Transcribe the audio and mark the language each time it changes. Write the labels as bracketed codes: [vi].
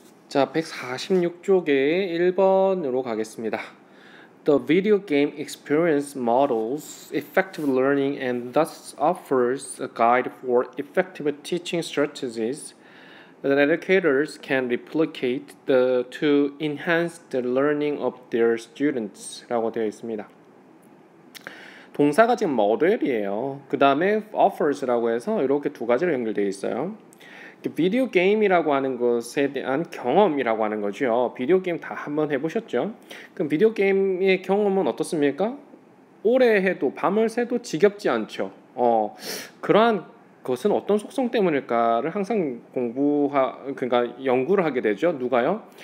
[ko] 자, 146쪽에 1번으로 가겠습니다. [en] The video game experience models effective learning and thus offers a guide for effective teaching strategies that educators can replicate to enhance the learning of their students [ko] 라고 되어 있습니다. 동사가 지금 model이에요. 그 다음에 offers라고 해서 이렇게 두 가지로 연결되어 있어요. 비디오 게임이라고 하는 것에 대한 경험이라고 하는 거죠. 비디오 게임 다 한번 해보셨죠? 그럼 비디오 게임의 경험은 어떻습니까? 오래 해도 밤을 새도 지겹지 않죠. 그러한 것은 어떤 속성 때문일까를 항상 그러니까 연구를 하게 되죠. 누가요?